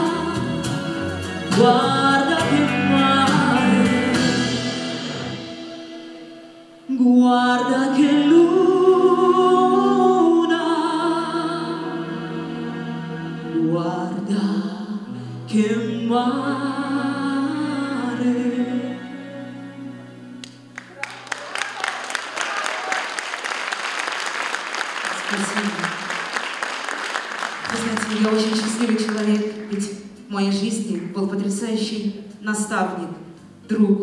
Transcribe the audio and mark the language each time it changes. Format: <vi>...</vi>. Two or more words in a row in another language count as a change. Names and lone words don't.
<it>guarda che mare, guarda che luna, guarda che mare.</it> <ru>Спасибо. Вы знаете, я очень счастливый человек, ведь в моей жизни был потрясающий наставник, друг.</ru>